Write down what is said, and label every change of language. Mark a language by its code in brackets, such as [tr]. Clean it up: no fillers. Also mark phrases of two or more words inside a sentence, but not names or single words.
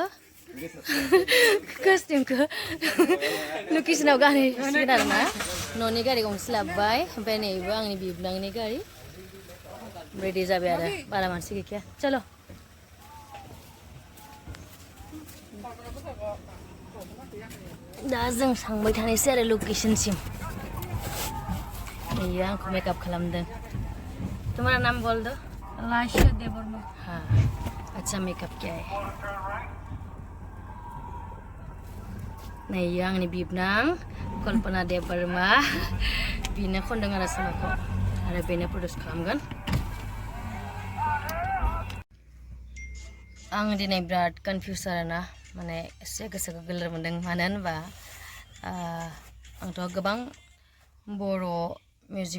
[brx] लकेसनाव गानहैसिगोन आरो ना न'नि गारि गंसे लाबोबाय ओमफ्राय नैबो आंनि बिबोनांनि गारि रेडि जाबाय आरो बारा मानसि गैखाया चलो दा जों थांबाय थानायसै आरो लकेसनसिम ये आंखौ मेकआप खालामदों [hi] तुम्हारा नाम बोल दो [brx] लाइशा देवर्मा [hi] हाँ अच्छा मेकअप किया है नहीं [brx] ये आंनि बिबनां कल्पना देवर्मा बिनो खनदों आरो सल'खौ आरो बेनो प्रडिउस खालामगोन आं दिनै बिराद कनफिउज आरोना माने एसे गोसोखौ गोलोर मोनदों मानो होनबा आंथ' गोबां बर' मिउजिक